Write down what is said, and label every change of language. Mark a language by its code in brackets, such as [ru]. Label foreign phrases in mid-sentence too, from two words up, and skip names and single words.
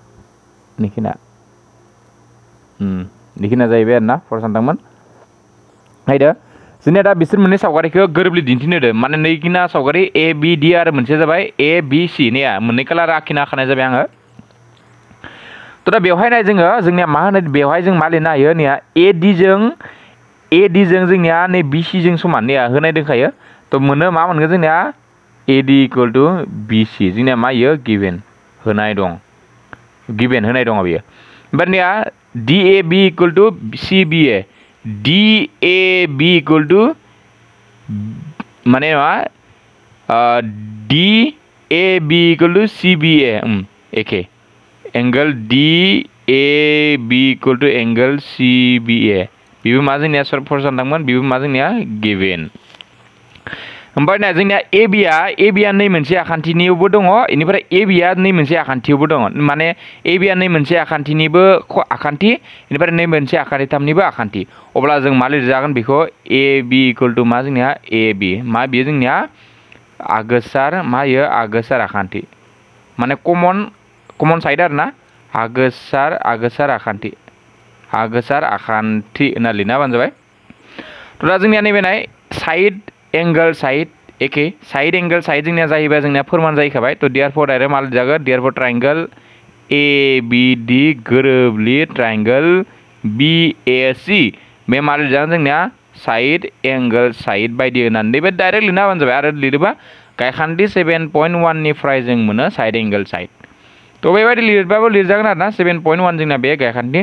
[brx] निखिना जाहैबाय आरोना फरायसानदोंमोन नायदो जोंनिया दा बिसोर मोननै सावगारिखौ गोरोबलि दिन्थिनो होदों माने नैखिना सावगारि ABD आरो मोनसे जाबाय ABC नैया मोननै कालार आखिना होखानाय जाबाय आङो तो दा बेवहाय नाय जोंनिया मा होनो बेवहाय जों मा लिरनो हायो नैया AD जों जोंनिया नै BC जों समान नैया होनाय दंखायो तो मा मोनगोन जोंनिया [en] AD equal to BC [brx] जोंनिया मा इयो गिभेन होनाय दं बेयो ओमफ्राय नैया [en] DAB equal to CBA DAB equal to [brx] माने मा [en] DAB equal to CBA [brx] एके [en] angle DAB equal to angle CBA [brx] बेबो मा जोंनिया फरायसानदोंमोन बेबो मा जोंनिया गिभेन ओमफ्राय ना जोंनिया एबिया नै मोनसे आखान्थिनिबो दङ इनिफ्राय एबिया नै मोनसे आखान्थियावबो दङ माने एबिया नै मोनसे आखान्थिनिबो आखान्थि इनिफ्राय नै मोनसे आखान्थिथामनिबो आखान्थि अब्ला जों मा लिरजागोन बेखौ [en] AB equal to [brx] मा जोंनिया AB मा बेयो जोंनिया आगोसार मा इयो आगोसार आखान्थि माने [en] common side [brx] आरो ना आगोसार आखान्थि होनना लिरना होबानो जाबाय थ' दा जोंनिया नैबे नाय [en] side angle side [brx] एके [en] side angle side [brx] जोंनिया जाहैबाय जोंनिया फोरमान जाहैखाबाय थ' [en] therefore direct [brx] मा लिरजागोन [en] therefore triangle ABD [brx] गोरोबलि ट्रायंगल BAC बे मा लिरजागोन जोंनिया [en] side angle side [brx] बायदि होननानै नैबे डाइरेक्ट लिरना होबानो जाबाय आरो लिरोबा गायखान्थि 7.1 निफ्राय जों मोनो [en] side angle side [brx] थ' बेबायदि लिरबाबो लिरजागोन आरो ना 7.1 जोंना बे गायखान्थि